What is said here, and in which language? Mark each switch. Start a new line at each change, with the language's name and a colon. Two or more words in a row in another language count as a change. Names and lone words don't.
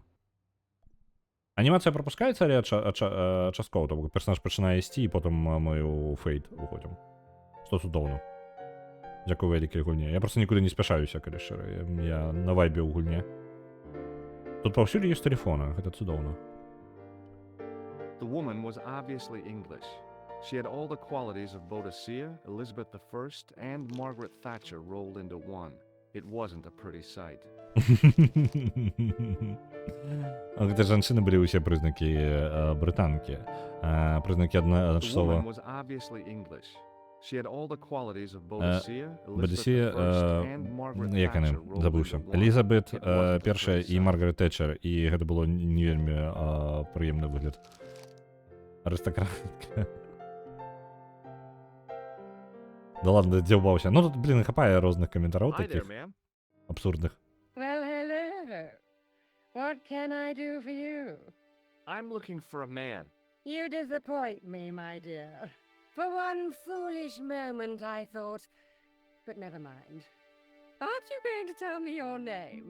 Belarusian: Анімацыя прапускаецца, але часткова, то бок персонаж пачынае ісці, і потым мы ў фейт уходзім. Што цудоўна. Дзякую вялікай гульне. Я проста нікуды не спяшаюся, калі шчыра. Я на вайбе ў гульне. Тут паўсюль ёсць тэлефона, гэта цудоўна.
English: The woman was obviously English. She had all the qualities of Boadicea, Elizabeth I, and Margaret Thatcher rolled into one. It wasn't a pretty sight.
Belarusian: Гэта жанчыны былі ўсе прызнакі брытанкі. Прызнакі
English: The
Belarusian: адначасова...
English: woman was obviously English. She had all the qualities of Boadicea,
Belarusian: Боадисія,
English: Elizabeth I, and Margaret
Belarusian: як яны,
English: Thatcher rolled
Belarusian: забыўся.
English: into one.
Belarusian: Элізабет
English: It wasn't a
Belarusian: першая
English: pretty
Belarusian: і
English: sight.
Belarusian: Маргарет Тэтчер, і гэта было не вельмі прыемны выгляд. Арыстакратка.
Russian: Да ладно,
Belarusian: дзяўбаўся. Ну тут, блин, хапае розных каментараў
English: Hi there,
Belarusian: такіх
English: ma'am.
Belarusian: абсурдных.
English: Well, hello. What can I do for you? I'm looking for a man. You disappoint me, my dear. For one foolish moment I thought... But never mind. Aren't you going to tell me your name?